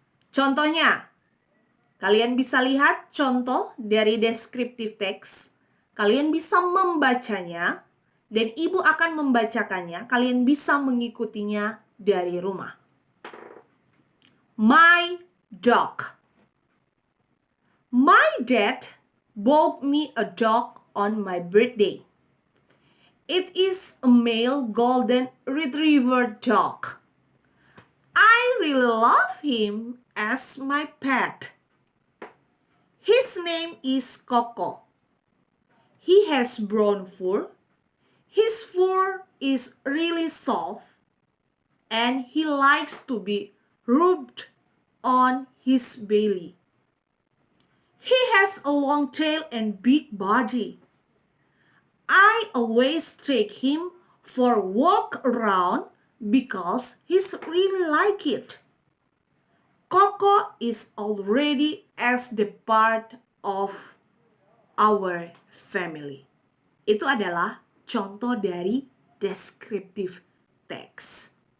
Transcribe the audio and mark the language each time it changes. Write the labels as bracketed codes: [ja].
[id] Contohnya, kalian bisa lihat contoh dari descriptive text. Kalian bisa membacanya, dan ibu akan membacakannya. Kalian bisa mengikutinya dari rumah. [en] My dog. My dad bought me a dog on my birthday. It is a male golden retriever dog. I really love him as my pet. His name is Coco. He has brown fur. His fur is really soft, and he likes to be rubbed on his belly. He has a long tail and big body. I always take him for a walk around because he's really like it. Coco is already as the part of our family. [id] Itu adalah contoh dari descriptive text.